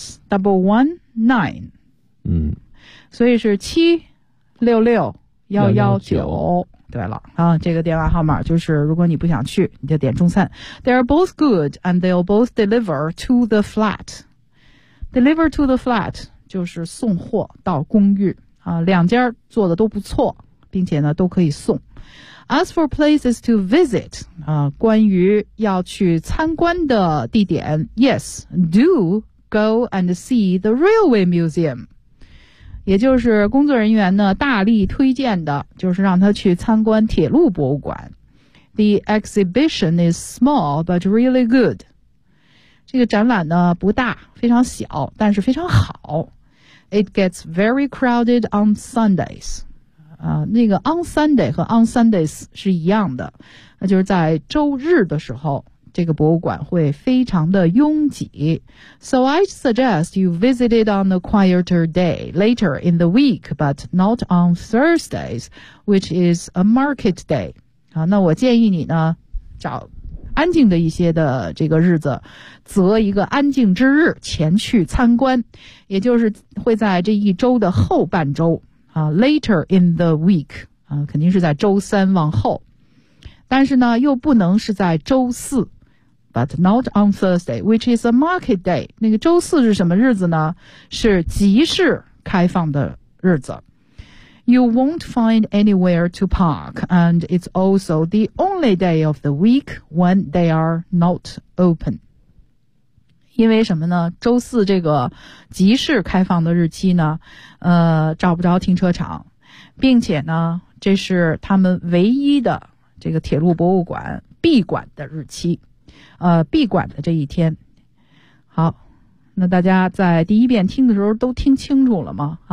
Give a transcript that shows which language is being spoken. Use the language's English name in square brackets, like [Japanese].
[Chinese] 766-119 所以是766-119，对了啊，这个电话号码就是如果你不想去你就点中餐。 [English] They are both good and they'll both deliver to the flat. Deliver to the flat [Chinese] 就是送货到公寓啊，两家做的都不错，并且呢都可以送。 [English] As for places to visit [Chinese] 啊，关于要去参观的地点， [English] Yes, do go and see the railway museum, [Chinese] 也就是工作人员呢大力推荐的，就是让他去参观铁路博物馆。 [English] The exhibition is small but really good. [Chinese] 这个展览呢不大，非常小，但是非常好。 [English] It gets very crowded on Sundays. [Chinese] 那个 [English] on Sunday [Chinese] 和 [English] on Sundays [Chinese] 是一样的，那就是在周日的时候这个博物馆会非常的拥挤。 [English] So I suggest you visit it on a quieter day later in the week, but not on Thursdays, which is a market day. [Chinese] 那我建议你呢找安静的一些的这个日子，择一个安静之日前去参观，也就是会在这一周的后半周 [English] later in the week, [Chinese] 肯定是在周三往后，但是呢又不能是在周四。 [English] But not on Thursday, which is a market day. [Chinese] 那个周四是什么日子呢？是集市开放的日子。 [English] You won't find anywhere to park, and it's also the only day of the week when they are not open. [Chinese] 因为什么呢？周四这个集市开放的日期呢，找不着停车场，并且呢，这是他们唯一的这个铁路博物馆闭馆的日期。闭馆的这一天。好，那大家在第一遍听的时候都听清楚了吗？